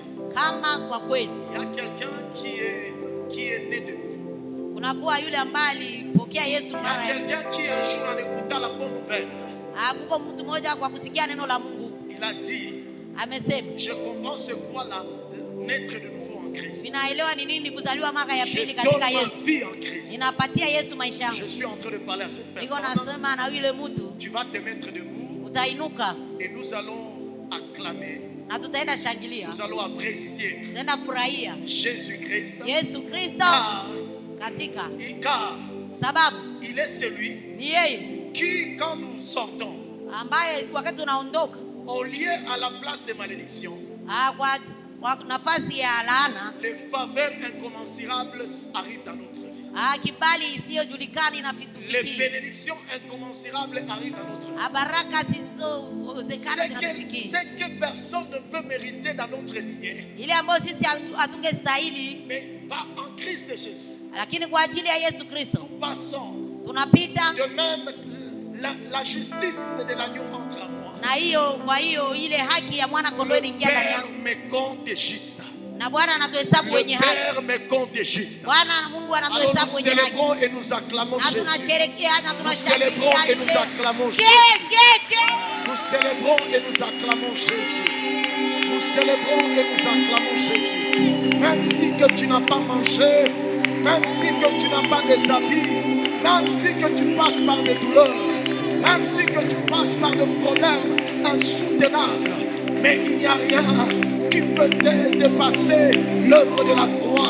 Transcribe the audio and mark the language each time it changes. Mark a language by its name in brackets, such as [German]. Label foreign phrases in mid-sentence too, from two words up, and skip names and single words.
[Swahili] kama kwa kweli [French] il y a quelqu'un qui est né de nouveau. [Swahili] unakuwa yule ambaye alipokea Yesu [French] Il y a [Swahili] mara ya [French] quelqu'un qui un jour en écoutant la bonne nouvelle, [Swahili] kuko mtu mmoja kwa kusikia neno la Mungu [French] il a dit, [Swahili] amesema, [French] je comprends ce qu'est la naître de nouveau en Christ. [Swahili] ninaelewa ni nini kuzaliwa mara ya [French] Je [Swahili] pili [French] donne [Swahili] katika [French] ma [Swahili] Yesu. [French] vie en Christ. [Swahili] Ninapatia Yesu maisha yangu. [French] Je suis en train de parler à cette [Swahili] Niko [French] personne. [Swahili] nasema na yule mtu, [French] Tu vas te mettre debout [Swahili] utainuka [French] et nous allons acclamer, [Swahili] na tutaenda shangilia, [French] nous allons apprécier [Swahili] tutaenda furahia [French] Jésus-Christ. [Swahili] Yesu Kristo [French] Car [Swahili] sababu [French] il est celui [Swahili] ni yeye [French] qui, quand nous sortons, [Swahili] ambaye wakati tunaondoka [French] au lieu à la place de malédiction, [Swahili] kwa nafasi ya laana, [French] les faveurs incommensurables arrivent dans notre vie. [Swahili] kibali isiyojulikana [French] Les [Swahili] inatufikia, [French] bénédictions incommensurables arrivent dans notre vie. [Swahili] baraka zisizowezekana zinatufikia, [French] Ce que personne ne peut mériter dans notre lignée, [Swahili] ile ambayo sisi hatungestahili, [French] mais pas en Christ Jésus. [Swahili] lakini kwa ajili ya Yesu Kristo [French] Nous passons. [Swahili] tunapita. [French] De même, la justice de l'agneau entre à moi. [Swahili] Na kwa hiyo ile haki ya mwana kondoo [French] Le [Swahili] inaingia ndani [French] Père [Swahili] yangu, [French] me compte juste. [Swahili] na Bwana anatuhesabu [French] Le [Swahili] wenye haki. [French] Père me compte juste. [Swahili] Bwana Mungu [French] Alors nous [Swahili] anatuhesabu wenye haki, [French] célébrons et nous acclamons [Swahili] na [French] Jésus. [Swahili] tunasherehekea na [French] Nous célébrons et nous [Swahili] tunashangilia. [French] acclamons Jésus. Nous célébrons et nous acclamons Jésus. Nous célébrons et nous acclamons Jésus. Même si que tu n'as pas mangé, même si que tu n'as pas des habits, même si que tu passes par des douleurs, même si que tu passes par des problèmes insoutenables, mais il n'y a rien qui peut te dépasser l'œuvre de la croix.